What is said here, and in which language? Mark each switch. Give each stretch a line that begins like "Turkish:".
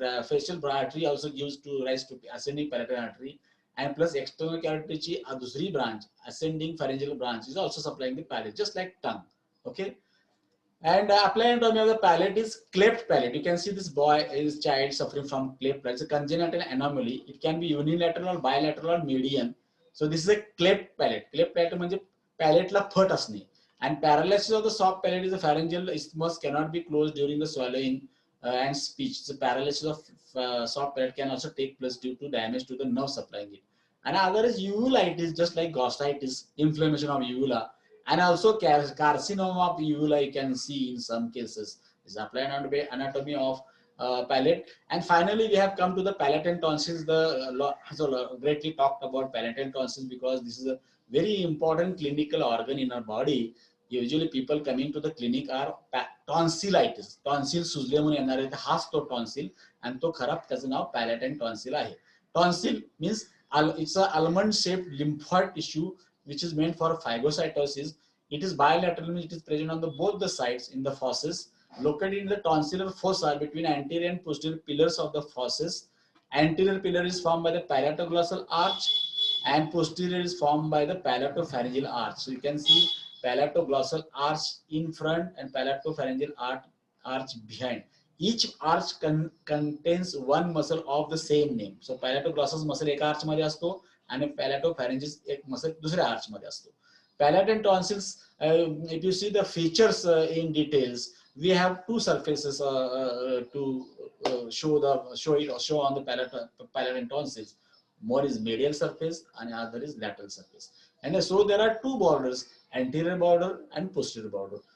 English: The facial artery also gives to rise to ascending palatine artery, and plus external carotid chi a dusri branch, ascending pharyngeal branch, is also supplying the palate, just like tongue. Okay. And applying anatomy of the palate is cleft palate. You can see this child suffering from cleft palate. It's a congenital anomaly. It can be unilateral, bilateral, or median. So this is a cleft palate.
Marathi: Cleft palate म्हणजे palate ला फट असणे.
English: And paralysis of the soft palate is the pharyngeal isthmus cannot be closed during the swallowing and speech. The paralysis of soft palate can also take place due to damage to the nerve supplying it. And other is uvulitis, just like glossitis, inflammation of uvula, and also carcinoma of uvula you can see in some cases. This is applied anatomy of palate. And finally, we have come to the palatine tonsils. So greatly talked about palatine tonsils because this is a very important clinical organ in our body. Usually people coming to the clinic are tonsillitis.
Marathi: Tonsil सुजले म्हणून येणार आहे, हाच तो tonsil, and तो खराब त्याचं नाव palatine tonsil आहे.
English: Tonsil means it's an almond shaped lymphoid tissue which is meant for phagocytosis. It is bilateral, means it is present on both the sides in the fauces, located in the tonsillar fossa between anterior and posterior pillars of the fauces. Anterior pillar is formed by the palatoglossal arch, and posterior is formed by the palatopharyngeal arch. So you can see palatoglossal arch in front and palatopharyngeal arch behind. Each arch contains one muscle of the same name.
Marathi: So palatoglossal muscle एका arch मध्ये असतो आणि palatopharyngeus एक muscle दुसऱ्या arch मध्ये असतो.
English: Palatine tonsils, if you see the features in details, we have two surfaces to show on the palatine tonsils. One is medial surface and other is lateral surface. And so there are two borders, anterior border and posterior border.